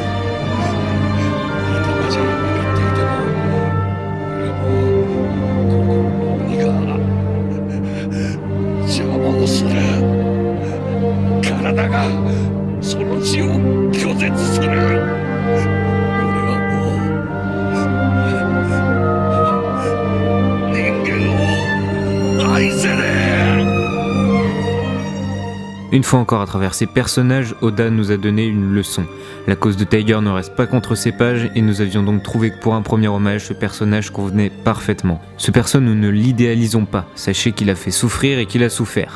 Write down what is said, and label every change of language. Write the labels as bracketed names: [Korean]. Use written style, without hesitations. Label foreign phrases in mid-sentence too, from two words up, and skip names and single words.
[Japanese] 頭じゃ分かっていても俺も心の鬼が邪魔をする。体がその血を拒絶する。俺はもう人間を愛せねえ。 [French] Une fois encore, à travers ces personnages, Oda nous a donné une leçon. La cause de Tiger ne reste pas contre ses pages et nous avions donc trouvé que pour un premier hommage, ce personnage convenait parfaitement. Ce perso, nous ne l'idéalisons pas. Sachez qu'il a fait souffrir et qu'il a souffert.